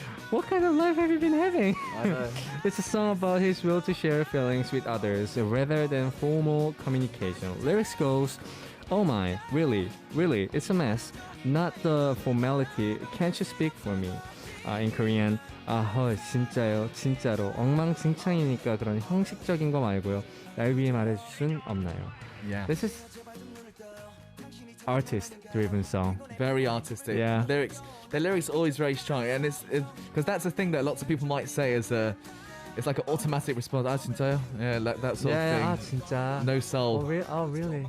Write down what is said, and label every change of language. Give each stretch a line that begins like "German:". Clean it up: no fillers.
English: What kind of life have you been having? I know. It's a song about his will to share feelings with others rather than formal communication. Lyrics goes, oh my, really, it's a mess. Not the formality, can't you speak for me? In Korean,
Korean: 헐, 진짜요, 진짜로. 엉망진창이니까 그런 형식적인 거 말고요. 날 위해 말해줄 순 없나요?
English: Yeah. This is artist-driven song. Very artistic. Yeah. The lyrics are always very strong, and it's because that's a thing that lots of people might say as it's like an automatic response.
Korean: 아 진짜요?
English: Yeah, like that sort of thing.
Korean: 아 진짜.
English: No soul. Oh really?